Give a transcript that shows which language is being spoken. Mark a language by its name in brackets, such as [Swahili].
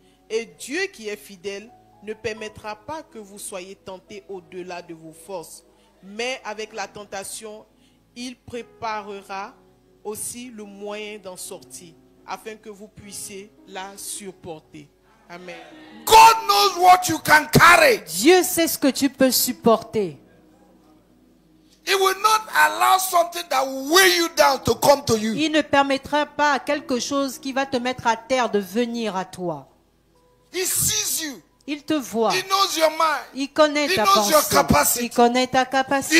[French] Et Dieu qui est fidèle ne permettra pas que vous soyez tentés au-delà de vos forces. Mais avec la tentation, il préparera aussi le moyen d'en sortir, afin que vous puissiez la supporter. Amen. [English] God knows what you can carry. [French] Dieu sait ce que tu peux supporter. [English] He will not allow something that will weigh you down to come to you. [French] Il ne permettra pas à quelque chose qui va te mettre à terre de venir à toi. [English] He sees you. [French] Il te voit. [English] He knows your mind. [French] Il connaît ta pensée. [English] Your capacity. [French] Il connaît ta capacité.